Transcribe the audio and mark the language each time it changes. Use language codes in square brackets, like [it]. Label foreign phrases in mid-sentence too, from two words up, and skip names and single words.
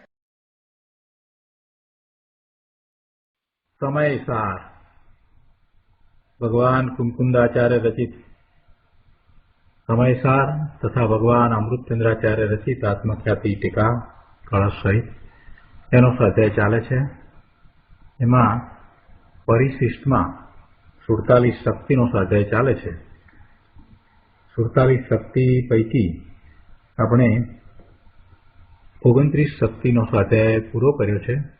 [gu] સમય સાર ભગવાન કુમુકુંદાચાર્ય રચિત સમય સાર તથા ભગવાન અમૃતચંદ્રાચાર્ય રચિત આત્મખ્યાતિ ટીકા કલશ સહિત એનો સ્વાધ્યાય ચાલે છે। એમાં પરિશિષ્ટમાં 47 શક્તિનો સ્વાધ્યાય ચાલે છે। 47 શક્તિ પૈકી આપણે 29 શક્તિનો સ્વાધ્યાય પૂરો કર્યો છે।